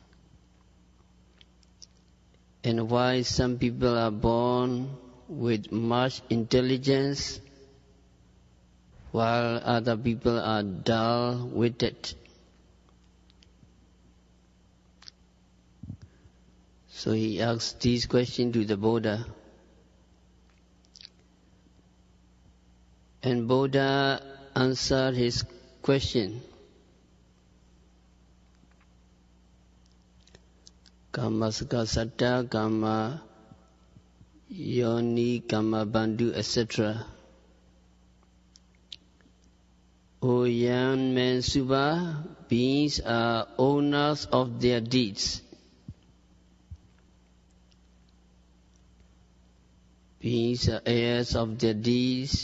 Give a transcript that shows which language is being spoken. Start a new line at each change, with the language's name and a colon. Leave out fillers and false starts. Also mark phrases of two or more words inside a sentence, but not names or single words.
English: And why some people are born with much intelligence while other people are dull-witted. So he asked these questions to the Buddha. And Buddha answered his question.
Pali: Kammasaka satta, kamma yoni, kamma bandhu,
English: etc. O young man Subha, beings are owners of their deeds. Beings are heirs of their deeds.